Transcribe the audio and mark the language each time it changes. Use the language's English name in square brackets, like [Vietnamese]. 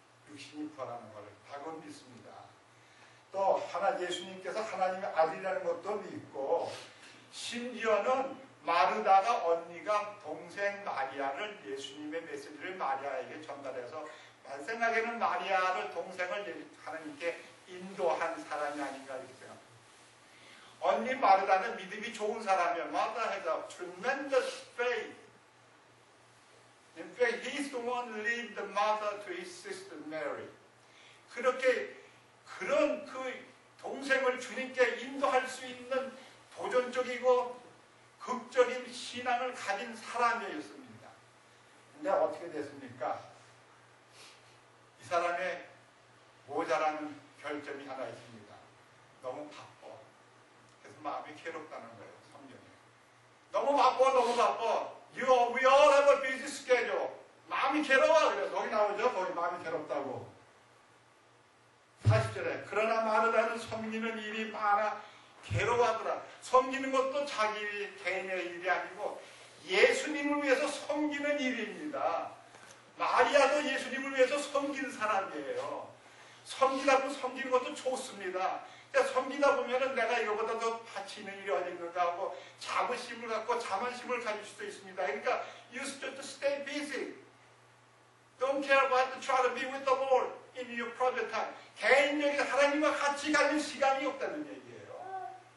[Korean] 육신이 부활하는 걸 다건 믿습니다. 또 예수님께서 하나님의 아들이라는 것도 믿고, 심지어는 마르다가 언니가 동생 마리아를 예수님의 메시지를 마리아에게 전달해서 제 생각에는 마리아를 동생을 하나님께 인도한 사람이 아닌가 이렇게 생각합니다. 언니 마르다는 믿음이 좋은 사람이에요. [English] Martha has a tremendous faith. In fact, he's the one who led the mother to his sister Mary. [Korean] 그런 그 동생을 주님께 인도할 수 있는 도전적이고 극적인 신앙을 가진 사람이었습니다. 근데 어떻게 됐습니까? 이 사람의 모자라는 결점이 하나 있습니다. 너무 바빠. 그래서 마음이 괴롭다는 거예요. 성경에. 너무 바빠. [English] We all have a busy schedule. [Korean] 마음이 괴로워. 그래서 거기 나오죠. 거기 마음이 괴롭다고. 40절에 그러나 마르다는 섬기는 일이 많아 괴로워하더라. 섬기는 것도 자기 개인의 일이 아니고 예수님을 위해서 섬기는 일입니다. 마리아도 예수님을 위해서 섬긴 사람이에요. 섬기는 것도 좋습니다. 섬기다 보면은 내가 이거보다 더 가치 있는 일이 어디 있는가 하고 자부심을 갖고 자만심을 가질 수도 있습니다. 그러니까 [English] you should stay busy. Don't care about to try to be with the Lord in your private time. [Korean] 개인적인 하나님과 같이 가질 시간이 없다는 얘기예요.